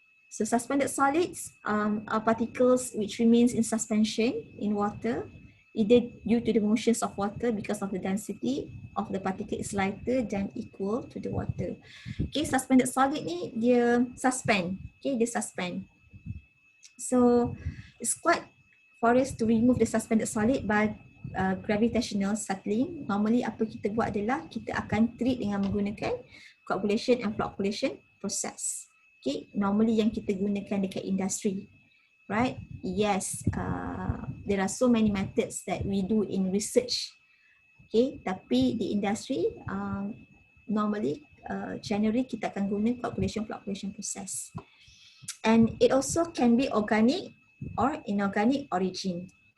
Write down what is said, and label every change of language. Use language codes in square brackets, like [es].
[en] So suspended solids are particles which remains in suspension in water, either due to the motions of water because of the density of the particle is lighter than equal to the water. [ms] Okay, suspended solid ni dia suspend. Okay, dia suspend. [en] So it's quite for us to remove the suspended solid by gravitational settling. [ms] Normally apa kita buat adalah kita akan treat dengan menggunakan [en] coagulation and flocculation process. [ms] Okay, normally yang kita gunakan dekat industri, right? [en] Yes, there are so many methods that we do in research. [ms] Okay, tapi di industri normally generally kita akan guna [en] coagulation flocculation process. And it also can be organic or inorganic origin.